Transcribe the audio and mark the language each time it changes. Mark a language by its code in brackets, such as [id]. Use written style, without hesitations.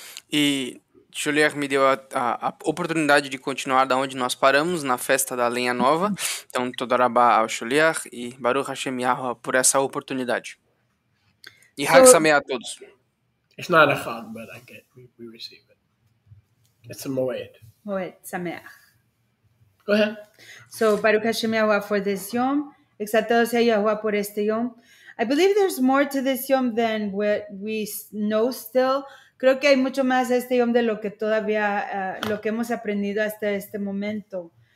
[pt] E Julier me deu a oportunidade de continuar da onde nós paramos, na festa da lenha nova. Então, Toda Rabá ao Julier e Baruch Hashem Yahuwah por essa oportunidade. E Hag Sameach a todos. [en] It's not a Chag, but I get we receive it. It's a Moed. [he] Moed Sameach. [en] Go ahead. So, Baruch Hashem Yahuwah for this Yom. [es] Exaltado sea Yahuwah por este Yom. [en] I believe there's more to this Yom than what we know still. [es] Creo que hay mucho más a este Yom de lo que todavía, lo que hemos aprendido hasta este momento.